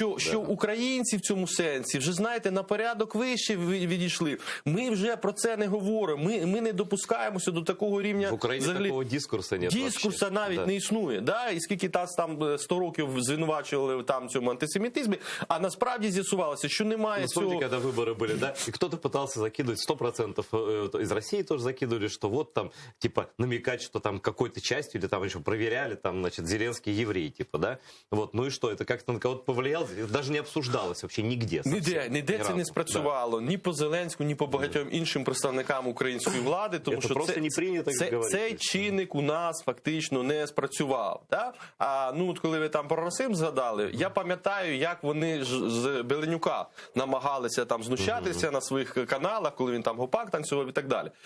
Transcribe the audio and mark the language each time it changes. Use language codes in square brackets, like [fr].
[uk] Що українці в цьому сенсі вже, знаєте, на порядок вище відійшли. Ми вже про це не говоримо. Ми не допускаємося до такого рівня. В Україні такого дискурсу немає. Дискурсу навіть не існує. Да? І скільки там 100 років звинувачували там цьому антисемітизмі, а насправді з'ясувалося, що немає цього. [ru] Помните, когда выборы были, да? И кто-то пытался закидывать 100% из России тоже закидывали, что вот там, типа, намекать, что там какой-то частью, или там еще проверяли, там, значит, Зеленский еврей, типа, да? Вот, ну и что, это как-то на кого-то повлияло? Это даже не обсуждалось вообще нигде. [uk] Ніде це не спрацювало. Ні по Зеленську, ні по багатьом іншим представникам української влади, тому що цей чинник у нас фактично не спрацював. Да? А ну от коли ви там про расизм згадали, я пам'ятаю, як вони з Беленюка намагалися там знущатися на своїх каналах, коли він там гопак танцював і так далі.